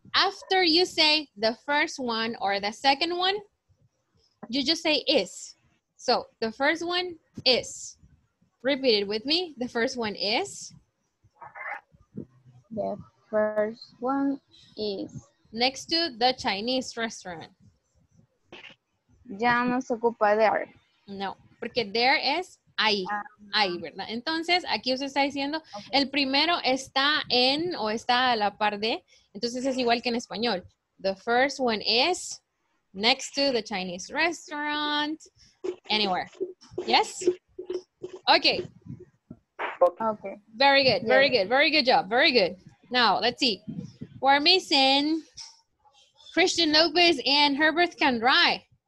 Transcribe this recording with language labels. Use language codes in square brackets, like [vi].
[en] After you say the first one or the second one, you just say is. So the first one is. Repeat it with me. The first one is. The first one is. Next to the Chinese restaurant. [es] Ya no se ocupa there. No, porque there es ahí, ahí, ¿verdad? Entonces, aquí usted está diciendo, el primero está en o está a la par de, entonces es igual que en español. [en] The first one is next to the Chinese restaurant, anywhere. Yes? Okay. Okay. Very good, Yes. very good, very good job, very good. Now, let's see. We're missing Christian Lopez and Herbert Candrai.